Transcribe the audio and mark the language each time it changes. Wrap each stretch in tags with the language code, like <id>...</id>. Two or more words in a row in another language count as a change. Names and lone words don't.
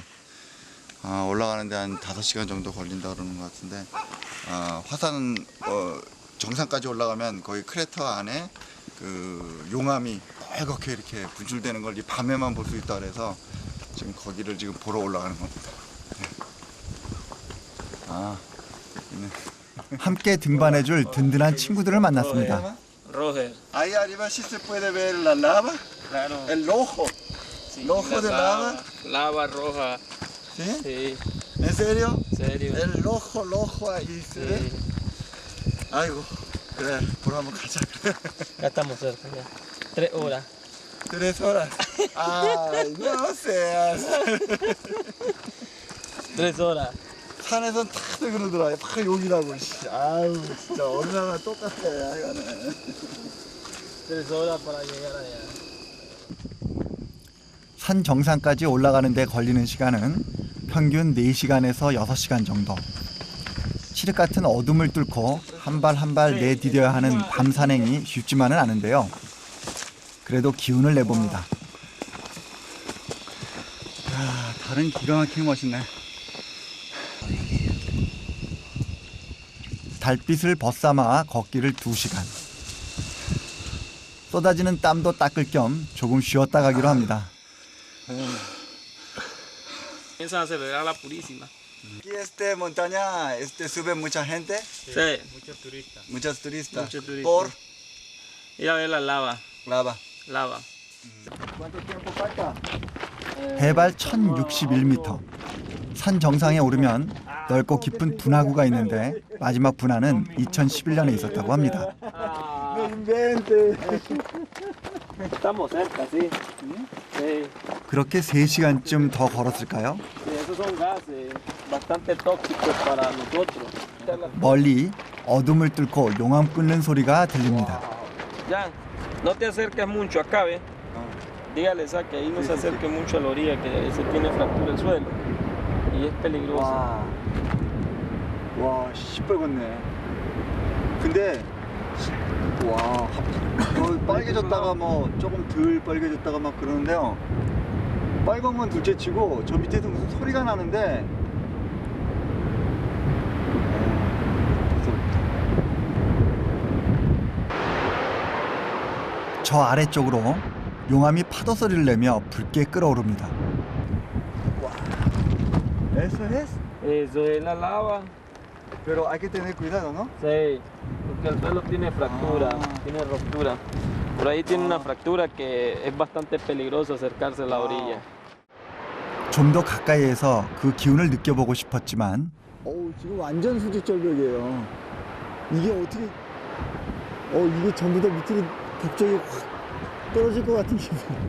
<ko>올라가는데 한 5시간 정도 걸린다 그러는 것 같은데 화산 정상까지 올라가면 거의 크레터 안에 그 용암이 빨갛게 이렇게 분출되는 걸 이 밤에만 볼 수 있다 그래서 지금 거기를 지금 보러 올라가는 겁니다. 네. 함께 등반해줄 든든한 친구들을 만났습니다.</ko> <es>Roger. Ahí arriba sí se puede ver la lava, Claro. el ojo, Sí, el ojo de lava. Lava roja. ¿Sí? Sí, ¿En serio? serio. El ojo ahí se ve. Sí.</es> <ko>아이고 그래 보러 한번 가자.</ko> <es>Ya estamos cerca, ya. 3 horas. 3 horas. Ay, no seas. 3 horas.</es> <ko>산에선 다들 그러더라. 막 욕이라고. 아유 진짜 어느 나라 똑같아 이거는.</ko> <es>3 horas para llegar allá.</es> <ko>산 정상까지 올라가는 데 걸리는 시간은 평균 4시간에서 6시간 정도. 칠흑 같은 어둠을 뚫고 한 발 한 발 내디뎌야 하는 밤 산행이 쉽지만은 않은데요. 그래도 기운을 내봅니다. 야, 달은 기가 막히게 멋있네. 달빛을 벗삼아 걷기를 2시간. 쏟아지는 땀도 닦을 겸 조금 쉬었다 가기로 합니다.</ko> <es>Piensan acelerar la Purísima. Aquí esta montaña sube mucha gente. Sí. Muchos turistas. Muchos turistas. Por Ir a ver la lava. lava. Lava. ¿Cuánto tiempo falta?</es> <ko>해발 1061m. 산 정상에 오르면 넓고 깊은 분화구가 있는데 마지막 분화는 2011년에 있었다고 합니다.</ko> <es>No inventes. Estamos cerca, sí. Sí.</es> <ko>그렇게 3시간쯤 더 걸었을까요?</ko> <es>Sí, esos son gases bastante tóxicos para nosotros.</es> <ko>멀리 어둠을 뚫고 용암 끓는 소리가 들립니다.</ko> <es>Jan, no te acerques mucho acá, ¿ve? Dígales a que ahí no se acerque mucho a la orilla, que se tiene fractura el suelo y es peligroso.</es> <ko>와, 시뻘겋네. 근데 와, 빨개졌다가 뭐 조금 덜 빨개졌다가 막 그러는데요. 빨간 건 둘째치고 저 밑에서 무슨 소리가 나는데 저 아래쪽으로 용암이 파도 소리를 내며 붉게 끓어오릅니다.</ko> <es>Eso es. Eso es la lava. Pero hay que tener cuidado, ¿no? Sí, porque el suelo tiene fractura, tiene ruptura. Por ahí tiene una fractura que es bastante peligroso acercarse a la orilla.</es> <ko>좀 더 가까이에서 그 기운을 느껴보고 싶었지만 지금 완전 수직절벽이에요. 이게 어떻게 이게 전부 다 밑으로 갑자기 확 떨어질 것 같은 기분.</ko>